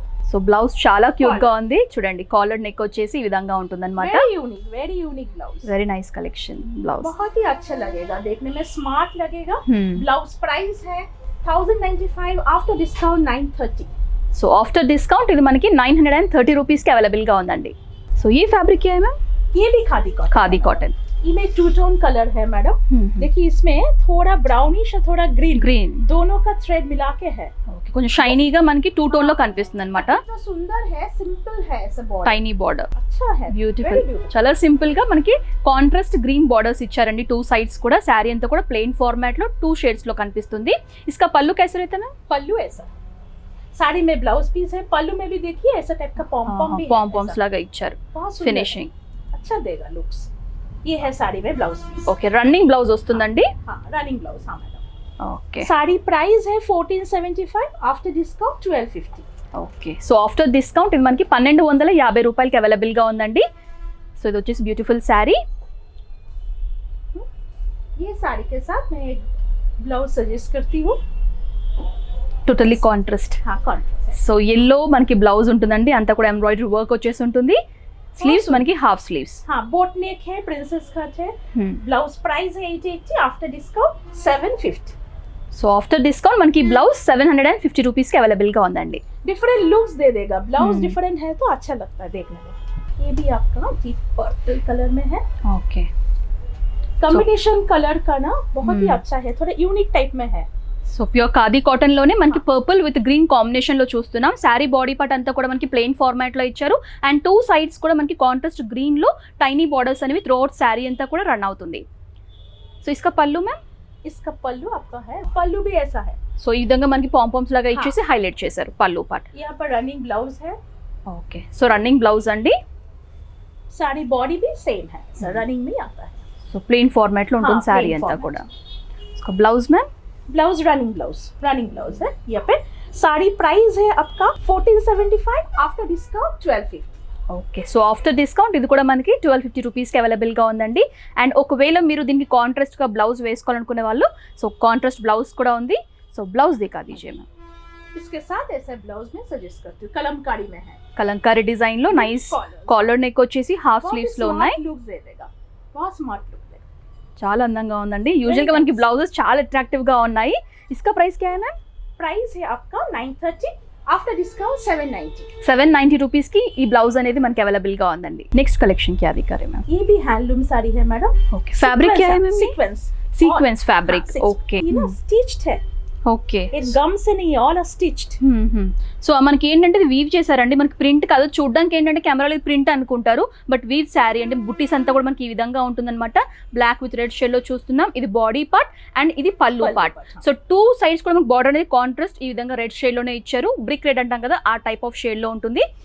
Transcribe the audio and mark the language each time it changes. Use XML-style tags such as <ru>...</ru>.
<te>So blouse చాలా cute గా ఉంది. చూడండి, కాలర్ నెక్ వచ్చేసి ఈ విధంగా ఉంటుందన్నమాట.</te> <en>Very unique blouse, very nice collection blouse.</en> <hi>बहुत ही अच्छा लगेगा, देखने में स्मार्ट लगेगा। ब्लाउज प्राइस है 1095, after discount 930।</hi> <te>So after discount ఇది మనకి 930 రూపీస్ కి అవైలబుల్ గా ఉందండి. సో ఈ ఫ్యాబ్రిక్ ఏ మ్యామ్?</te> <hi>ये भी खादी कॉटन।</hi> <te>ఖాదీ కాటన్.</te> <hi>इनमें 2 टोन कलर है मैडम। देखिए इसमें थोड़ा ब्राउनिश और थोड़ा ग्रीन दोनों का थ्रेड मिला के है।</hi> <te>ఓకే, కొంచెం షైనీగా మనకి 2 టోన్ లో కనిపిస్తుంది అన్నమాట.</te> <hi>तो सुंदर है, सिंपल है, ऐसा बॉर्डर</hi> <en>tiny border,</en> <hi>अच्छा है,</hi> <en>Beautiful.</en> <te>చాలా సింపుల్ గా మనకి కాంట్రాస్ట్ గ్రీన్ బార్డర్స్ ఇచ్చారండి 2 సైడ్స్ కూడా. శారీ అంతా కూడా ప్లెయిన్ ఫార్మాట్ లో 2 షేడ్స్ లో కనిపిస్తుంది.</te> <hi>इसका పల్లు कैसे रहता है? पल्लू ऐसा, साड़ी में ब्लाउज पीस है, पल्लू में भी देखिए ऐसा टाइप का पॉम पॉम भी है,</hi> <te>పాంపామ్స్ లాగా ఇచ్చారు.</te> <hi>बहुत सुंदर</hi> <en>finishing</en> <hi>है, अच्छा देगा लुक्स। ये है साड़ी में blouse piece.</hi> <te>Okay, running blouse వస్తుందండి.</te> <hi>हाँ, रनिंग ब्लाउज। हाँ मैडम,</hi> <en>okay</en> <hi>साड़ी प्राइस है 1475, after discount 1250।</hi> <te>Okay, so after discount ఇది మనకి 1250 రూపాయలకి అవైలబుల్ గా ఉందండి. సో ఇది వచ్చేసి బ్యూటిఫుల్ శారీ.</te> <hi>ये साड़ी के साथ मैं एक ब्लाउज सजेस्ट करती हूँ।</hi> <en>Totally contrast.</en> <hi>हाँ, कॉन्ट्रास्ट।</hi> <te>సో ఎల్లో మనకి బ్లౌజ్ ఉంటుందండి, అంతా కూడా ఎంబ్రాయిడరీ వర్క్ వచ్చేసి ఉంటుంది. స్లీవ్స్ మనకి హాఫ్ స్లీవ్స్.</te> <hi>हाँ, बोट नेक है, प्रिंसेस कट है। ब्लाउज प्राइस है 880, after discount 750।</hi> <te>So after discount మనకి బ్లౌజ్ 750 రూపీస్ కి అవైలబుల్ గా ఉందండి.</te> <hi>डिफरेंट लुक्स दे देगा, ब्लाउज डिफरेंट है तो अच्छा लगता है देखने में। ये भी आपका डीप पर्पल कलर में है।</hi> <en>okay,</en> <hi>कॉम्बिनेशन कलर का ना बहुत ही अच्छा है, थोड़ा यूनिक टाइप में है।</hi> <te>సో ప్యూర్ ఖాదీ కాటన్ లోనే మనకి పర్పుల్ విత్ గ్రీన్ కాంబినేషన్ లో చూస్తున్నాం. శారీ బాడీ పార్ట్ అంతా కూడా మనకి ప్లెయిన్ ఫార్మాట్ లో ఇచ్చారు. అండ్ 2 సైడ్స్ కూడా మనకి కాంట్రాస్ట్ గ్రీన్ లో టైనీ బార్డర్స్ అనేవి త్రూఅవుట్ శారీ అంతా కూడా రన్ అవుతుంది.</te> <hi>సో ఇస్కా పల్లు మ్యామ్? इसका पल्लू आपका है, पल्लू भी ऐसा है।</hi> <te>సో ఈ విధంగా మనకి పాంపామ్స్ లాగా ఇచ్చేసి హైలైట్ చేశారు పల్లు పార్ట్.</te> <hi>यहाँ पर रनिंग ब्लाउज है।</hi> <te>ఓకే, సో రన్నింగ్ బ్లౌజ్ అండి.</te> <hi>साड़ी बॉडी भी सेम है, रनिंग में आता है।</hi> <te>సో ప్లెయిన్ ఫార్మాట్ లో ఉంటుంది శారీ</te> <en>plain</en> <te>అంతా</te> <en>format।</en> <te>కూడా. So blouse ma'am?</te> <hi>Blouse running blouse है। यहाँ पे साड़ी प्राइस है आपका 1475, after discount 1250।</hi> <te>Okay, so after discount ఇది కూడా మనకి 1250 రూపీస్కి అవైలబుల్గా ఉందండి. అండ్ ఒకవేళ మీరు దీనికి కాంట్రాస్ట్గా బ్లౌజ్ వేసుకోవాలనుకునే వాళ్ళు సో కాంట్రాస్ట్ బ్లౌజ్ కూడా ఉంది.</te> <hi>So blouse దిఖా దీజిए ma'am. इसके साथ ऐसा ब्लाउज में सजेस्ट करती हूँ, कलमकारी में है।</hi> <te>కలంకారీ డిజైన్ లో నైస్ కాలర్ నెక్ వచ్చేసి హాఫ్ స్లీవ్స్ లో ఉన్నాయి.</te> <hi>लुक दे देगा, बहुत स्मार्ट लुक देगा,</hi> <te>చాలా అందంగా ఉందండి. యూజువల్ గా మనకి బ్లౌజెస్ చాలా అట్రాక్టివ్ గా ఉన్నాయి.</te> <hi>इसका प्राइस क्या है मैम? प्राइस है आपका 930, आफ्टर डिस्काउंट 790।</hi> <te>790 రూపీస్ కి ఈ బ్లౌజ్ అనేది మనకి అవైలబుల్ గా ఉందండి.</te> <hi>నెక్స్ట్ కలెక్షన్ क्या दिखा रहे मैम? ये भी हैंडलूम साड़ी है मैडम। ओके, फैब्रिक क्या है मैम?</hi> <en>Sequence fabric. Okay,</en> <hi>ये ना स्टिच्ड है,</hi> <en>okay,</en> <hi>ये गम से नहीं,</hi> <en>All are stitched.</en> <te>సో మనకి ఏంటంటే ఇది వీవ్ చేశారండి. మనకి ప్రింట్ కాదు, చూడడానికి ఏంటంటే కెమెరాలో ప్రింట్ అనుకుంటారు, బట్ వీవ్ శారీ అంటే బుట్టీస్ అంతా కూడా మనకి ఈ విధంగా ఉంటుందన్నమాట. బ్లాక్ విత్ రెడ్ షేడ్ లో చూస్తున్నాం. ఇది బాడీ పార్ట్ అండ్ ఇది పల్లు పార్ట్. సో 2 సైడ్స్ కూడా మనకి బార్డర్ అనేది కాంట్రాస్ట్ ఈ విధంగా రెడ్ షేడ్ లోనే ఇచ్చారు. బ్రిక్ రెడ్ అంటాం కదా, ఆ టైప్ ఆఫ్ షేడ్ లో ఉంటుంది.</te>